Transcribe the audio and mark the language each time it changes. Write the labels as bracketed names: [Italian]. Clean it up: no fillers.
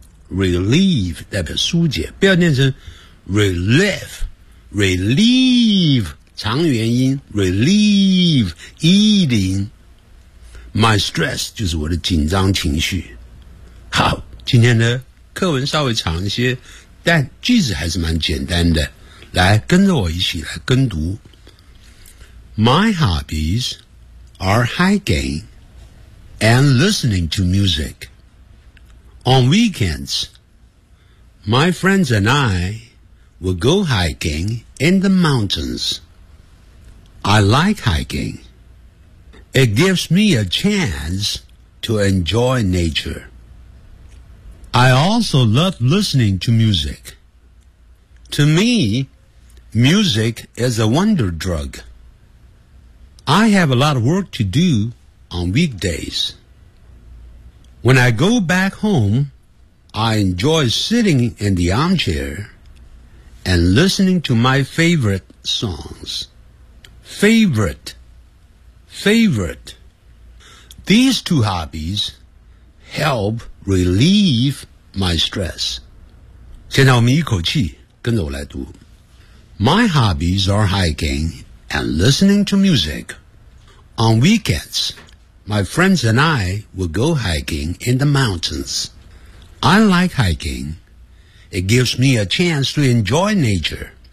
[Chinese] Relieve 代表疏解不要念成 Relieve Relieve 长元音 [English] Relieve Eating My stress [Chinese] 就是我的紧张情绪。好，今天呢课文稍微长一些，但句子还是蛮简单的。来，跟着我一起来跟读。 [English] My hobbies are hiking and listening to music. On weekends, my friends and I will go hiking in the mountains. I like hiking. It gives me a chance to enjoy nature. I also love listening to music. To me, music is a wonder drug. I have a lot of work to do on weekdays. When I go back home, I enjoy sitting in the armchair and listening to my favorite songs. Favorite. These two hobbies help relieve my stress. [Chinese] 现在我们一口气跟着我来读。 [English] My hobbies are hiking and listening to music. On weekends, my friends and I will go hiking in the mountains. I like hiking. It gives me a chance to enjoy nature.